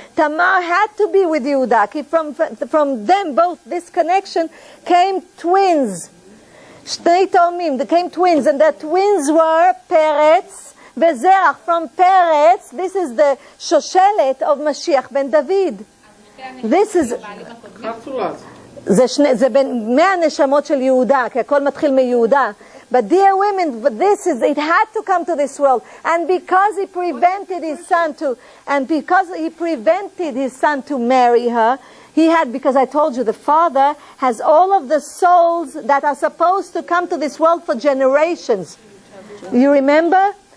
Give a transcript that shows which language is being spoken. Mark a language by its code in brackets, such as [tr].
[en] Tamar had to be with Yehuda. From them both, this connection, came twins. Shnei Tomim, they came twins. And the twins were Peretz, Bezerach. From Peretz, this is the Shoshelet of Mashiach ben David. This is... [he] זה בין 100 נשמות של יהודה, כי הכל מתחיל מיהודה. [en] But dear women, it had to come to this world. And because he prevented his son to marry her, because I told you, the father has all of the souls that are supposed to come to this world for generations. You remember?